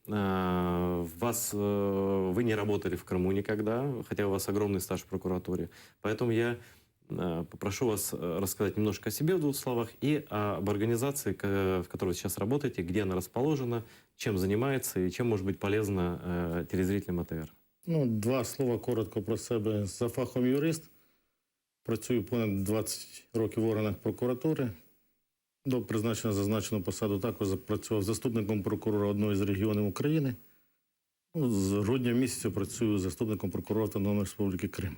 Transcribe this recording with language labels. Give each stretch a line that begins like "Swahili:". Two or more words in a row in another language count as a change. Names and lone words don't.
Russian: Вы не работали в Крыму никогда, хотя у вас огромный стаж в прокуратуре. Поэтому я попрошу вас рассказать немножко о себе в двух словах и об организации, в которой вы сейчас работаете, где она расположена, чем занимается и чем может быть полезна телезрителям АТР.
Ukrainian: Два слова коротко про себе. За фахом юрист. Працюю понад 20 років в органах прокуратури. До призначення зазначену посаду також працював заступником прокурора одного з регіонів України. З грудня місяця працюю заступником прокурора Автономної Республіки Крим.